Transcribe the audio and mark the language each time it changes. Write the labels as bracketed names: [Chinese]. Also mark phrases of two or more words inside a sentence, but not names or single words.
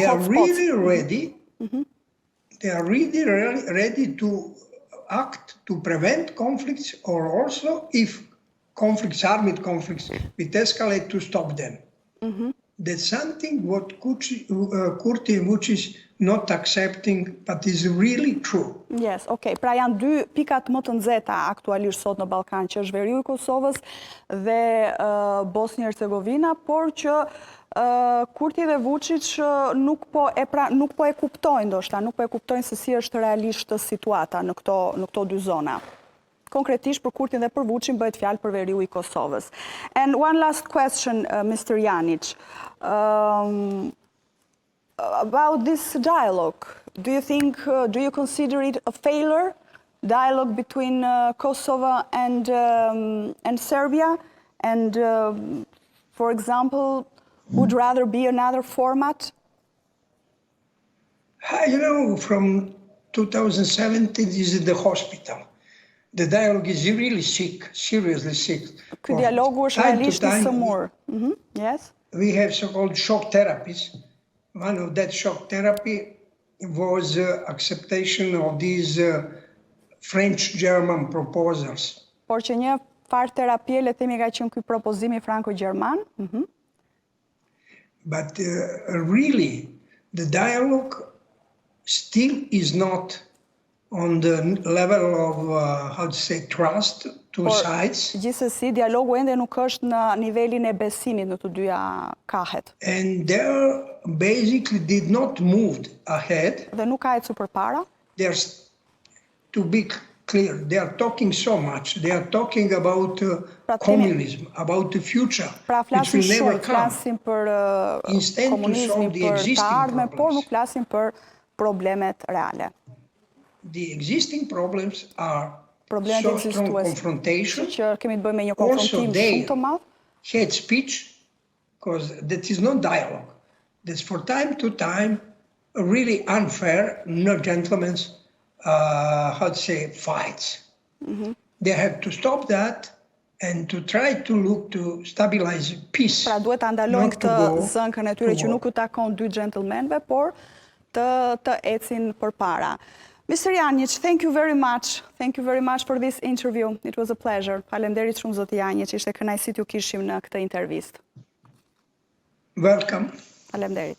[English] And they are really ready. They are really ready to act to prevent conflicts, or also if conflicts, armed conflicts, will escalate, to stop them. That's something what Kurti and Vučić not accepting, but is really true. Yes, okay. [Albanian] Pra janë dy pikat më të nxehta aktualisht sot në Ballkan, që është Veriu i Kosovës dhe Bosnia-Hercegovina, por që Kurti dhe Vučić nuk po e kuptojnë ndoshta, nuk po e kuptojnë se si është realisht situata në këto dy zona. Konkretisht për Kurtin dhe për Vučićin bëhet fjalë për Veriu i Kosovës. [English] And one last question, Mr. Jjanjiç. About this dialogue, do you consider it a failure, dialogue between Kosovo and Serbia? And, for example, would rather be another format? You know, from 2017, this is the hospital. The dialogue is really sick, seriously sick. [Albanian] Ky dialogu është realisht i sëmur. [English] Yes? We have so-called shock therapies. One of that shock therapy was acceptation of these French-German proposals. [Albanian] Por që një farë terapie, le themi, ka qenë ky propozimi franco-gjerman. [English] But really, the dialogue still is not on the level of, how to say, trust two sides. [Albanian] Gjithsesi, dialogu ende nuk është në nivelin e besimit në të dyja kahet. [English] And they basically did not move ahead. [Albanian] Dhe nuk ka ecur përpara. [English] To be clear, they are talking so much. They are talking about communism, about the future, which will never come. [Albanian] Flasim për komunizmin, për të ardhmen, por nuk flasim për problemet reale. [English] The existing problems are so strong confrontation. Also, they hate speech, because that is not dialogue. That's for time to time really unfair, no gentlemen's, how to say, fights. They have to stop that and to try to look to stabilize peace. [Albanian] Pra duhet ta ndalojnë këtë zënkën e tyre që nuk u takon dy gentlemenëve, por të ecin përpara. [English] Mr. Jjanjiç, thank you very much. Thank you very much for this interview. It was a pleasure. [Albanian] Faleminderit shumë zoti Jjanjiç, ishte kënaqësi t'ju kishim në këtë intervistë. [English] Welcome. [Albanian] Faleminderit.